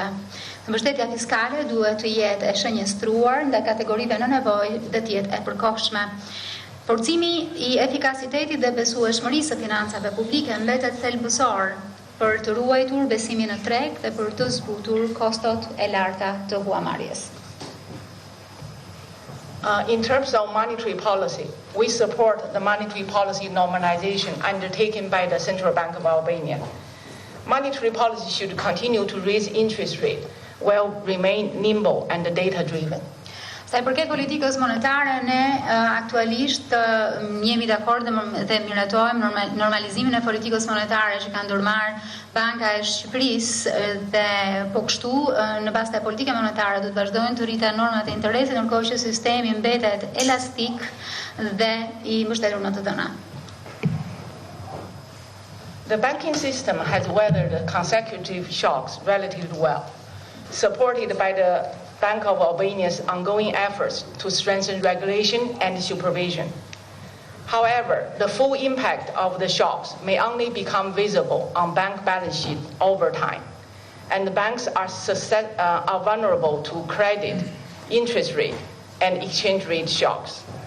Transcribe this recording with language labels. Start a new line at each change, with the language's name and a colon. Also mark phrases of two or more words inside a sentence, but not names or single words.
Albanian: Mbështetja fiskale duhet të jetë e shënjestruar ndaj kategorive në nevojë dhe të jetë e përkohshme. Forcimi i efikasitetit dhe besueshmërisë së financave publike mbetet thelbësor për të ruajtur besimin në treg dhe për të zbutur kostot e larta të huamarrjes.
English: In terms of monetary policy, we support the monetary policy normalization undertaken by the Central Bank of Albania. Monetary policy should continue to raise interest rate while remain nimble and data-driven.
Albanian: Sa i përket politikës monetare, ne aktualisht jemi dakord dhe miratojmë normalizimin e politikës monetare që ka ndërmarrë Banka e Shqipërisë dhe po kështu në bazë të politike monetare do të vazhdojnë të rriten normat e interesit, ndërkohë që sistemi mbetet elastik dhe i mbështetur në të dhëna.
English: The banking system has weathered consecutive shocks relatively well, supported by the Bank of Albania's ongoing efforts to strengthen regulation and supervision. However, the full impact of the shocks may only become visible on bank balance sheet over time, and the banks are vulnerable to credit, interest rate, and exchange rate shocks.